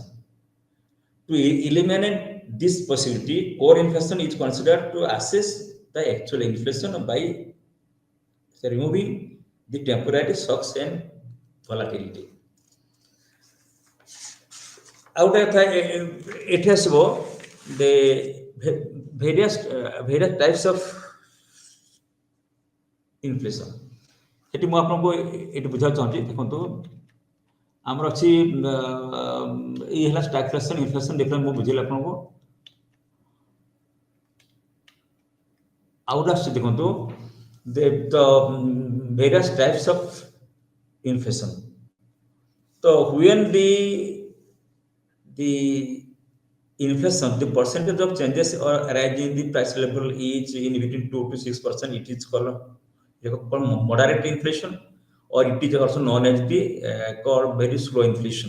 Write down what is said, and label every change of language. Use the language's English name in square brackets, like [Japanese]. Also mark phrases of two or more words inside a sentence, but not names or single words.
[English] To eliminate this possibility, core inflation is considered to assess the actual inflation by removing the temporary shocks and volatility. Out of it has the various types of inflation. [Odia] ଏଠି ମୁଁ ଆପଣଙ୍କୁ ଏଠି ବୁଝାବାକୁ ଚାହୁଁଛି ଦେଖନ୍ତୁ ଆମର ଅଛି ଏଇ ହେଲା [English] stagflation inflation difference [Odia] ମୁଁ ବୁଝେଇଲି ଆପଣଙ୍କୁ ଆଉ ଆସୁଛି ଦେଖନ୍ତୁ [English] the various types of inflation. So when the inflation, the percentage of changes or rise in the price level is in between 2 to 6%, it is called moderate inflation, or it is also known as the called very slow inflation.